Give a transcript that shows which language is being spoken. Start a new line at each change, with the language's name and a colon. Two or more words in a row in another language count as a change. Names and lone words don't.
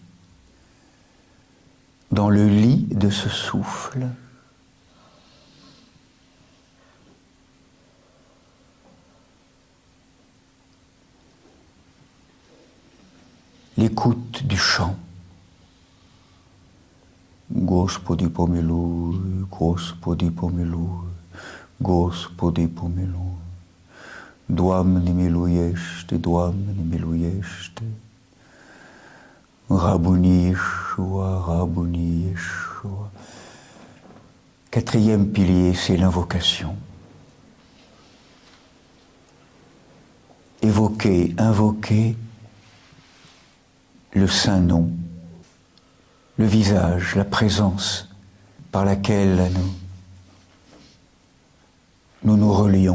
French: Dans le lit de ce souffle, l'écoute du chant.
Church Slavic: Gospodi pomiluj, Gospodi pomiluj, Gospodi pomiluj.
Romanian: Doamne miluiește, Doamne miluiește.
Aramaic: Rabuni Yeshua, Rabuni Yeshua.
French: Quatrième pilier, c'est l'invocation. Évoquer, invoquer le saint nom, le visage, la présence par laquelle nous nous relions.